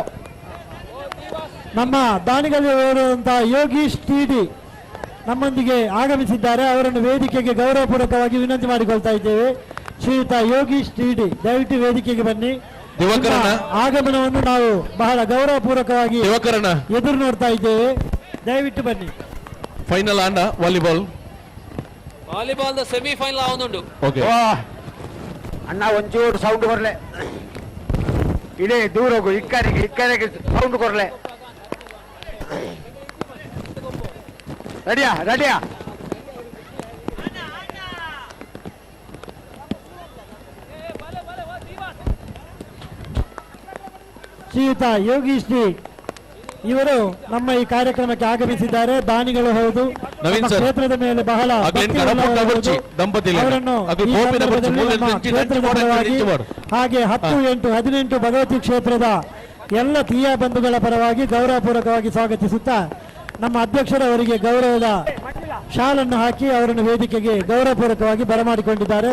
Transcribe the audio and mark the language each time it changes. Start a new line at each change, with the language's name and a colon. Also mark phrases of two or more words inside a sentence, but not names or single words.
Kannada: ನಮ್ಮ ದಾನಿಗಳಿರುವಂತಹ ಯೋಗೀಶ್ ಟಿಡಿ ನಮ್ಮೊಂದಿಗೆ ಆಗಮಿಸಿದ್ದಾರೆ. ಅವರನ್ನು ವೇದಿಕೆಗೆ ಗೌರವಪೂರ್ವಕವಾಗಿ ವಿನಂತಿ ಮಾಡಿಕೊಳ್ತಾ ಇದ್ದೇವೆ. ಶ್ರೀಯುತ ಯೋಗೀಶ್ ಟಿಡಿ ದಯವಿಟ್ಟು ವೇದಿಕೆಗೆ ಬನ್ನಿ. ಆಗಮನವನ್ನು ನಾವು ಬಹಳ ಗೌರವಪೂರ್ವಕವಾಗಿ ಎದುರು ನೋಡ್ತಾ ಇದ್ದೇವೆ. ದಯವಿಟ್ಟು ಬನ್ನಿ.
Tulu: ಫೈನಲ್ ಆಂಡ ವಾಲಿಬಾಲ್
Malayalam: ಸೆಮಿಫೈನಲ್ ಆവുന്നുണ്ട്.
Tulu: ಅಣ್ಣ ಒಂಚೂರು ಸೌಂಡ್ ಕೊರ್ಲೆ, ಇಡೇ ದೂರ ಹೋಗು, ಇಕ್ಕರಿಗೆ ಸೌಂಡ್ ಕೊರ್ಲೆ.
Kannada: ರೆಡಿಯಾ ಶ್ರೀಯುತ ಯೋಗೀಶ್ ಟಿ ಇವರು ನಮ್ಮ ಈ ಕಾರ್ಯಕ್ರಮಕ್ಕೆ ಆಗಮಿಸಿದ್ದಾರೆ. ದಾನಿಗಳು ಹೌದು, ನಮ್ಮ ಕ್ಷೇತ್ರದ ಮೇಲೆ ಬಹಳ ಅವರನ್ನು ಹಾಗೆ 10, 8, 18 ಭಗವತಿ ಕ್ಷೇತ್ರದ ಎಲ್ಲ ತೀಯ ಬಂಧುಗಳ ಪರವಾಗಿ ಗೌರವಪೂರ್ವಕವಾಗಿ ಸ್ವಾಗತಿಸುತ್ತಾ ನಮ್ಮ ಅಧ್ಯಕ್ಷರವರಿಗೆ ಗೌರವದ ಶಾಲನ್ನು ಹಾಕಿ ಅವರನ್ನು ವೇದಿಕೆಗೆ ಗೌರವಪೂರ್ವಕವಾಗಿ ಬರಮಾಡಿಕೊಂಡಿದ್ದಾರೆ.